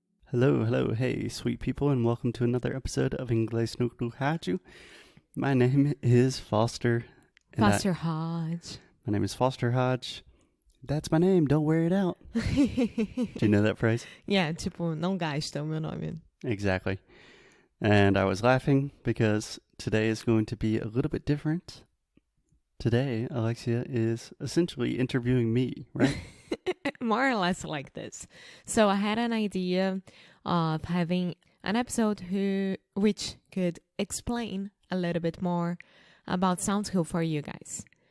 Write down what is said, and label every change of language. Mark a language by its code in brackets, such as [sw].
[en] Hello, hey, sweet people, and welcome to another episode of Inglês no Cru. My name is Foster. Foster Hodge. My name is Foster Hodge. That's my name, don't wear it out. Do you know that phrase? [pt] Yeah, tipo, não gasta o meu nome. [en] Exactly. And I was laughing because today is going to be a little bit different. Today, Alexia is essentially interviewing me, right? More or less like this. So I had an idea of having an episode which could explain a little bit more about Sound School for you guys.